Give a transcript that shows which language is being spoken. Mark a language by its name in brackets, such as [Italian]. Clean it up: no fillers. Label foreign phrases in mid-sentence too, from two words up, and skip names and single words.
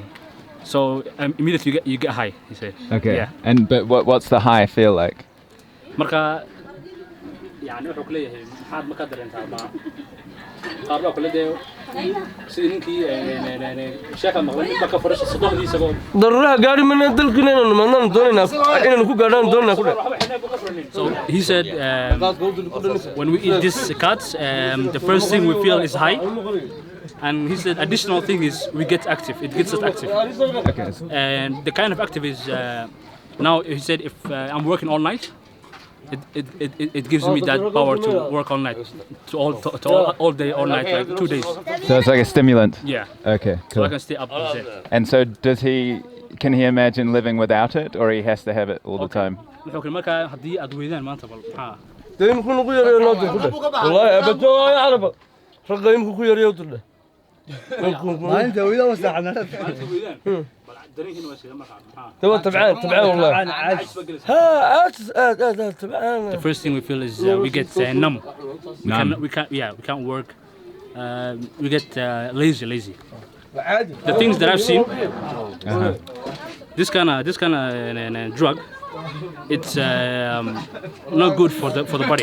[English] So immediately you get high. He said. Okay. Yeah. But what's the high feel like? [Somali] marka يعني wuxuu ku leeyahay maxaad ma ka dareentaa [English] So he said when we eat this cuts, the first thing we feel is high. And he said additional thing is we get active. It gets us active. Okay. And the kind of active is now he said if I'm working all night, it gives me that power to work all night, all day, all night, like 2 days. So it's like a stimulant. Yeah. Okay. So Cool. I can stay up all day. And so can he imagine living without it, or he has to have it all the time? انت وإذا وسعنا The first thing we feel is we get numb. We can't work. We get lazy. The things that I've seen, this kind of drug, it's not good for the body.